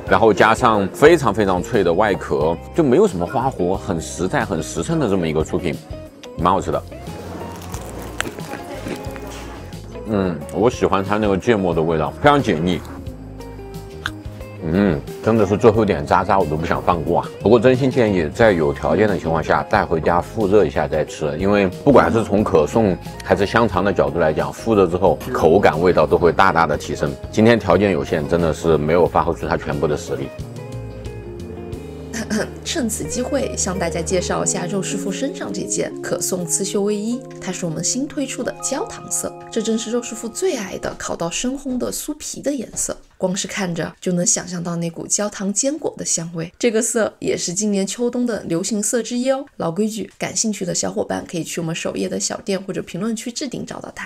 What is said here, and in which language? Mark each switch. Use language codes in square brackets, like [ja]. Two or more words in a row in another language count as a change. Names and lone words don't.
[zh] 然後加上非常脆的外殼，就沒有什麼花活，很實在、很實誠的這麼一個出品，蠻好吃的。我喜歡它那個芥末的味道，非常解膩。真的是最後一點渣渣我都不想放過啊。不過真心建議在有條件的情況下帶回家復熱一下再吃，因為不管是從可頌還是香腸的角度來講，復熱之後口感味道都會大的提升。今天條件有限，真的是沒有發揮出它全部的實力。趁此機會向大家介紹一下肉師傅身上這件可頌刺繡衛衣，它是我們新推出的焦糖色，這正是肉師傅最愛的烤到深紅的酥皮的顏色，光是看着就能想象到那股焦糖堅果的香味。這個色也是今年秋冬的流行色之一哦。老規矩，感興趣的小夥伴可以去我們首頁的小店或者評論區置頂找到它。